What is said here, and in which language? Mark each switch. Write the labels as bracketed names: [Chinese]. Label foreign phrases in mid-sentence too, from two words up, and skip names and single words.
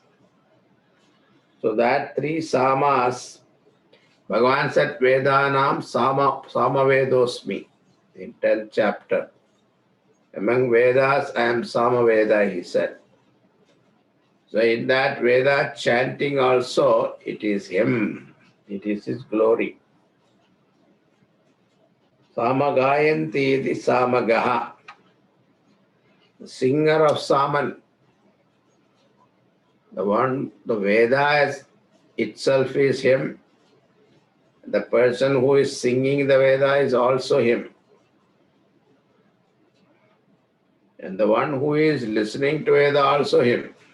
[English] So that three samas, Bhagavan said, [Sanskrit] Vedanam Samavedosmi, [English] in 10th chapter. Among Vedas, I am Samaveda, he said. So in that Veda chanting also, it is him. It is his glory. [Sanskrit] Samagayanti iti Samagaha. [English] The singer of Saman. The Veda itself is him. The person who is singing the Veda is also him. And the one who is listening to Veda also him.